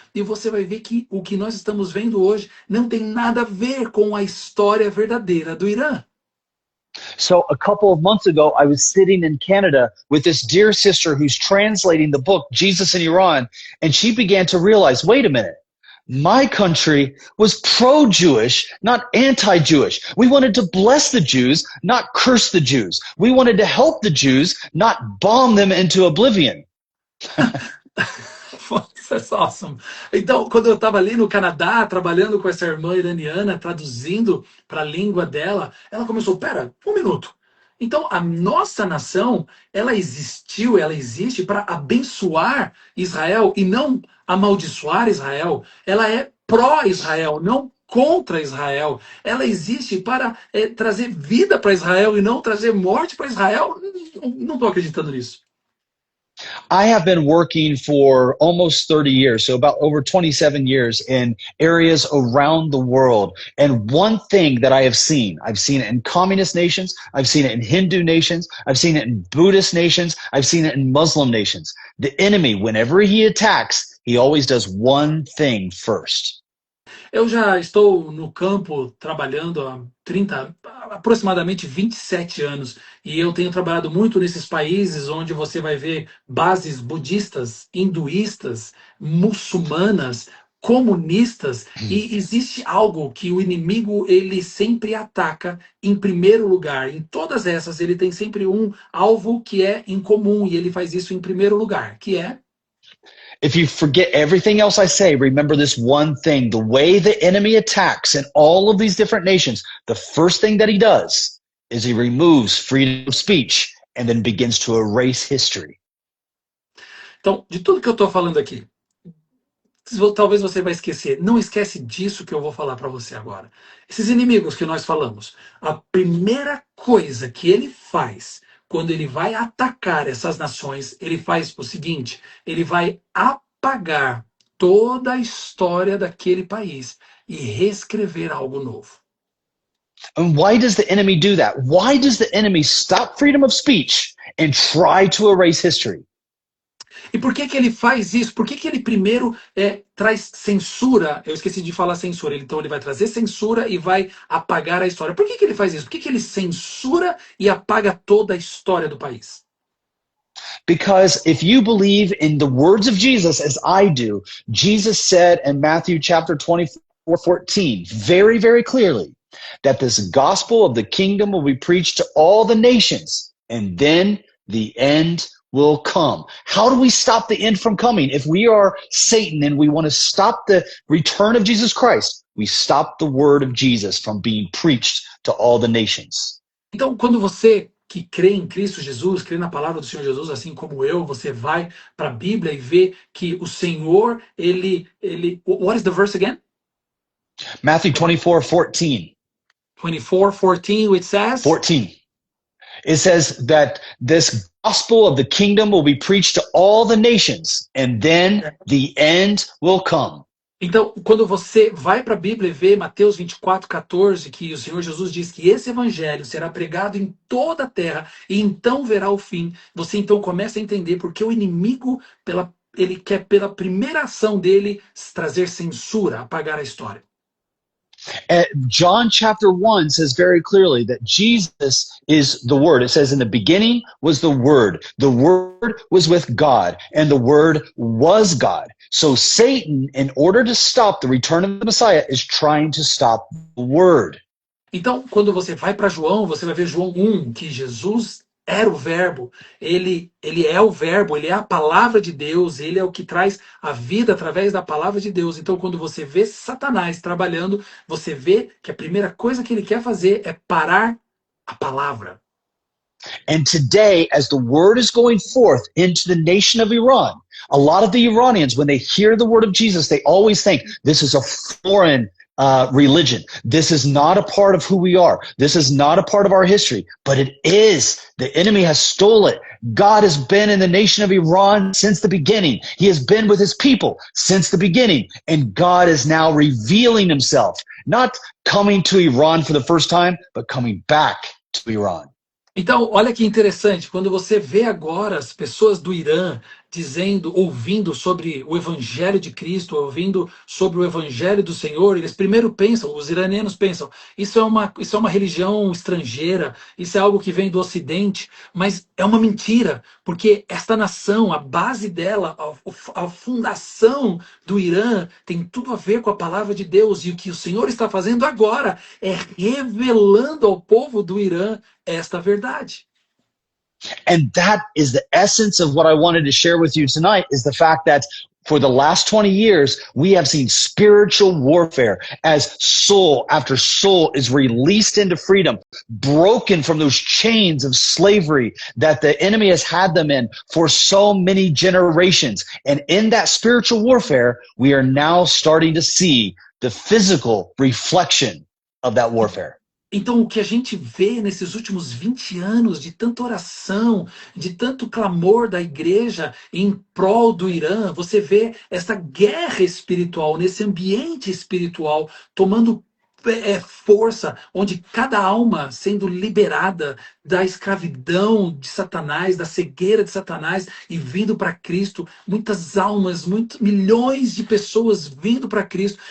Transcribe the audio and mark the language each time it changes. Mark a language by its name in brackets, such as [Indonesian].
[Portuguese] E você vai ver que o que nós estamos vendo hoje não tem nada a ver com a história verdadeira do Irã. [English] So a couple of months ago, I was sitting in Canada with this dear sister who's translating the book, Jesus in Iran, and she began to realize, wait a minute, my country was pro-Jewish, not anti-Jewish. We wanted to bless the Jews, not curse the Jews. We wanted to help the Jews, not bomb them into oblivion. That's awesome. [Portuguese] Então, quando eu estava ali no Canadá, trabalhando com essa irmã iraniana, traduzindo para a língua dela, ela começou, pera, um minuto. Então, a nossa nação, ela existiu, ela existe para abençoar Israel e não amaldiçoar Israel. Ela é pró-Israel, não contra Israel. Ela existe para trazer vida para Israel e não trazer morte para Israel. Não estou acreditando nisso. [English] I have been working for almost 30 years, so about over 27 years in areas around the world. And one thing that I've seen it in communist nations, I've seen it in Hindu nations, I've seen it in Buddhist nations, I've seen it in Muslim nations. The enemy, whenever he attacks, he always does one thing first. [Portuguese] Eu já estou no campo trabalhando há aproximadamente 27 anos, e eu tenho trabalhado muito nesses países onde você vai ver bases budistas, hinduístas, muçulmanas, comunistas, e existe algo que o inimigo ele sempre ataca em primeiro lugar. Em todas essas ele tem sempre um alvo que é em comum, e ele faz isso em primeiro lugar, que é [English] If you forget everything else I say, remember this one thing. The way the enemy attacks in all of these different nations, the first thing that he does is he removes freedom of speech and then begins to erase history. [Portuguese] Então, de tudo que eu estou falando aqui, talvez você vai esquecer. Não esquece disso que eu vou falar para você agora. Esses inimigos que nós falamos, a primeira coisa que ele faz quando ele vai atacar essas nações, ele faz o seguinte: ele vai apagar toda a história daquele país e reescrever algo novo. [English] And why does the enemy do that? Why does the enemy stop freedom of speech and try to erase history? [Portuguese] E por que ele faz isso? Por que ele primeiro traz censura? Eu esqueci de falar censura. Então ele vai trazer censura e vai apagar a história. Por que ele faz isso? Por que ele censura e apaga toda a história do país? [English] Because if you believe in the words of Jesus as I do, Jesus said in Matthew chapter 24:14, very, very clearly, that this gospel of the kingdom will be preached to all the nations, and then the end will come. How do we stop the end from coming? If we are Satan and we want to stop the return of Jesus Christ, we stop the word of Jesus from being preached to all the nations. [Portuguese] Então, quando você que crê em Cristo Jesus, crê na palavra do Senhor Jesus, assim como eu, você vai para a Bíblia e vê que o Senhor, ele... [English] What is the verse again? Matthew 24:14. 24:14, which says? 14. It says that this gospel of the kingdom will be preached to all the nations, and then the end will come. [Portuguese] Então, quando você vai para a Bíblia e vê Mateus 24:14, que o Senhor Jesus diz que esse evangelho será pregado em toda a terra e então verá o fim, você então começa a entender porque o inimigo, ele quer pela primeira ação dele trazer censura, apagar a história. [English] John chapter 1 says very clearly that Jesus is the Word. It says, in the beginning was the Word. The Word was with God, and the Word was God. So Satan, in order to stop the return of the Messiah, is trying to stop the Word. [Portuguese] Então, quando você vai para João, você vai ver João 1, que Jesus era o verbo, ele é o verbo, ele é a palavra de Deus, ele é o que traz a vida através da palavra de Deus. Então, quando você vê Satanás trabalhando, você vê que a primeira coisa que ele quer fazer é parar a palavra. [English] And today, as the word is going forth into the nation of Iran, a lot of the Iranians, when they hear the word of Jesus, they always think this is a foreign religion. This is not a part of who we are. This is not a part of our history, but it is. The enemy has stole it. God has been in the nation of Iran since the beginning. He has been with his people since the beginning. And God is now revealing himself, not coming to Iran for the first time, but coming back to Iran. [Portuguese] Então, olha que interessante, quando você vê agora as pessoas do Irã ouvindo sobre o Evangelho de Cristo, ouvindo sobre o Evangelho do Senhor, eles primeiro pensam, os iranianos pensam, isso é uma religião estrangeira, isso é algo que vem do Ocidente, mas é uma mentira, porque esta nação, a base dela, a fundação do Irã tem tudo a ver com a palavra de Deus, e o que o Senhor está fazendo agora é revelando ao povo do Irã esta verdade. [English] And that is the essence of what I wanted to share with you tonight, is the fact that for the last 20 years, we have seen spiritual warfare as soul after soul is released into freedom, broken from those chains of slavery that the enemy has had them in for so many generations. And in that spiritual warfare, we are now starting to see the physical reflection of that warfare. [Portuguese] Então, o que a gente vê nesses últimos 20 anos de tanta oração, de tanto clamor da igreja em prol do Irã, você vê essa guerra espiritual, nesse ambiente espiritual, tomando força, onde cada alma sendo liberada da escravidão de Satanás, da cegueira de Satanás e vindo para Cristo, muitas almas, milhões de pessoas vindo para Cristo.